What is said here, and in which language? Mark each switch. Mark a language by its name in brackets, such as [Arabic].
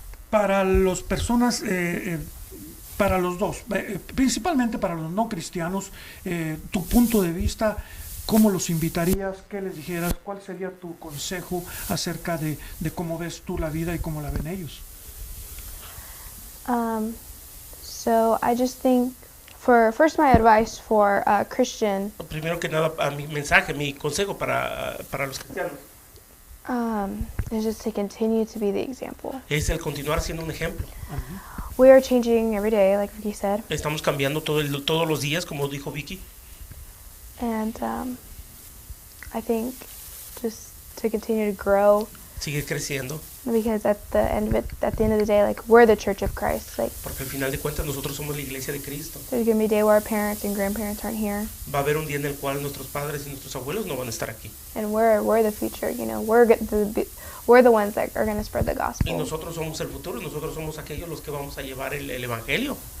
[Spanish] Para las personas, para los dos, principalmente para los no cristianos, tu punto de vista, ¿cómo los invitarías? ¿Qué les dijeras? ¿Cuál sería tu consejo acerca de cómo ves tú la vida y cómo la ven ellos? [English] So I just think, first my advice for Christian [Spanish] Primero que nada, a mi mensaje, mi consejo para los cristianos [English] is just to continue to be the example. [Spanish] es el continuar siendo un ejemplo. [English] We are changing every day, like Vicky said, [Spanish] Estamos cambiando todos los días, como dijo Vicky. [English] and I think just to continue to grow, [Spanish] Seguir creciendo, [English] because at the end of the day, like, we're the Church of Christ. Like, [Spanish] porque al final de cuentas nosotros somos la iglesia de Cristo. [English] there's gonna be a day where our parents and grandparents aren't here, [Spanish] Va a haber un día en el cual nuestros padres y nuestros abuelos no van a estar aquí. [English] and we're the future. You know, we're the ones that are gonna spread the [Spanish] Y [English] gospel. [Spanish] nosotros somos el futuro, nosotros somos aquellos los que vamos a llevar el evangelio.